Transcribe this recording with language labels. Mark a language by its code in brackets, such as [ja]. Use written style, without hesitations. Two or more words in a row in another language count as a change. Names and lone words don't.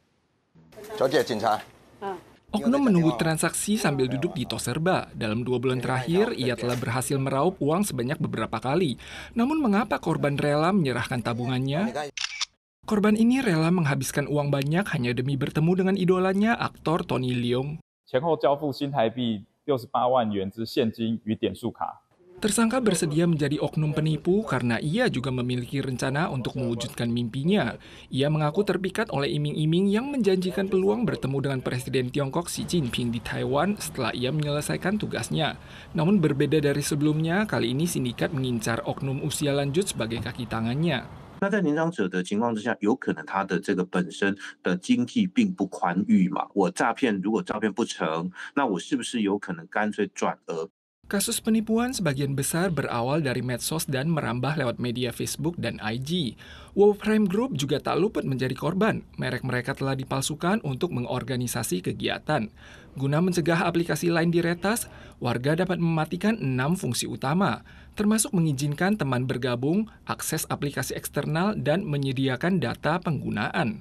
[id] Oknum menunggu transaksi sambil duduk di tos serba. Dalam 2 bulan terakhir, ia telah berhasil meraup uang sebanyak beberapa kali. Namun mengapa korban rela menyerahkan tabungannya? Korban ini rela menghabiskan uang banyak hanya demi bertemu dengan idolanya, aktor Tony Leung. [zh] 前后交付新台币68万元之现金与点数卡。 [id] Tersangka bersedia menjadi oknum penipu karena ia juga memiliki rencana untuk mewujudkan mimpinya. Ia mengaku terpikat oleh iming-iming yang menjanjikan peluang bertemu dengan Presiden Tiongkok Xi Jinping di Taiwan setelah ia menyelesaikan tugasnya. Namun berbeda dari sebelumnya, kali ini sindikat mengincar oknum usia lanjut sebagai kaki tangannya. [zh] 那在年长者的情况之下，有可能他的这个本身的经济并不宽裕嘛。我如果诈骗不成，那我是不是有可能干脆转而？ [id] Kasus penipuan sebagian besar berawal dari medsos dan merambah lewat media Facebook dan IG. Wow Prime Group juga tak luput menjadi korban. Merek mereka telah dipalsukan untuk mengorganisasi kegiatan. Guna mencegah aplikasi lain diretas, warga dapat mematikan 6 fungsi utama, termasuk mengizinkan teman bergabung, akses aplikasi eksternal, dan menyediakan data penggunaan.